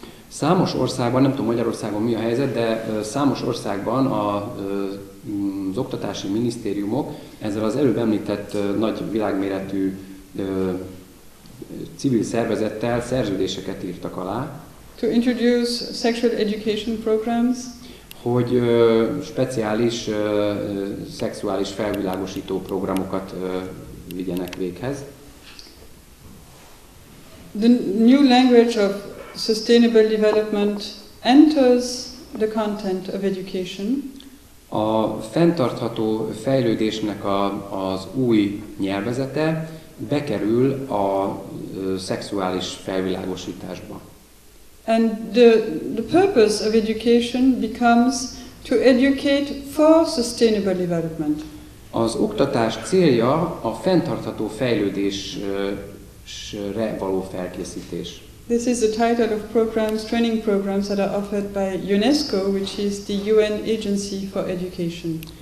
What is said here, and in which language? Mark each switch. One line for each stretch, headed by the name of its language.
Hungarian: Számos országban, nem tudom Magyarországon mi a helyzet, de számos országban az oktatási minisztériumok ezzel az előbb említett nagy világméretű civil szervezettel szerződéseket írtak alá.
English: To introduce sexual education programs.
Hungarian: Hogy speciális szexuális felvilágosító programokat vigyenek véghez.
English: The new language of sustainable development enters the content of education.
Hungarian: A fenntartható fejlődésnek az új nyelvezete bekerül a szexuális felvilágosításba.
English: And the purpose of education becomes to educate for sustainable development.
Hungarian: Az oktatás célja a fenntartható fejlődésre való felkészítés.
English: This is the title of programs, training programs that are offered by UNESCO, which is the UN Agency for Education.